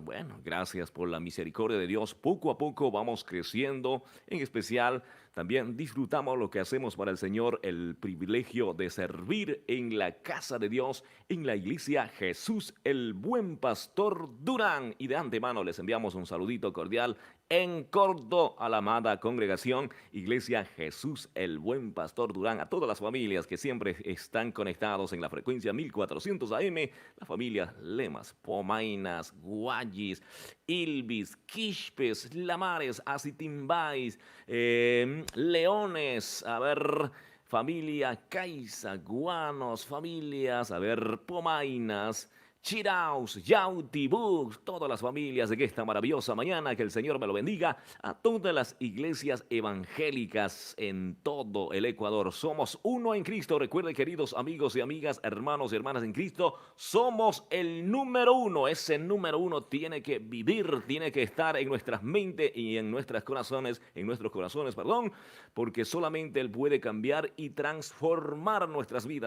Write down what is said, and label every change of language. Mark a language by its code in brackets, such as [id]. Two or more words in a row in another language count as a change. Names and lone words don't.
[es] Bueno, gracias por la misericordia de Dios. Poco a poco vamos creciendo, en especial también disfrutamos lo que hacemos para el Señor, el privilegio de servir en la casa de Dios, en la iglesia Jesús el Buen Pastor Durán. Y de antemano les enviamos un saludito cordial en corto a la amada congregación Iglesia Jesús el Buen Pastor Durán, a todas las familias que siempre están conectados en la frecuencia 1400 AM, la familia Lemas, Pomainas, Guayis, Ilvis, Quixpes, Lamares, Acitimbais, Leones, familia Caiza, Guanos, familias, Pomainas, Chiraus, Yautibú, todas las familias de esta maravillosa mañana, que el Señor me lo bendiga, a todas las iglesias evangélicas en todo el Ecuador. Somos uno en Cristo. Recuerden, queridos amigos y amigas, hermanos y hermanas en Cristo, somos el número uno. Ese número uno tiene que vivir, tiene que estar en nuestras mentes y en nuestros corazones, porque solamente Él puede cambiar y transformar nuestras vidas.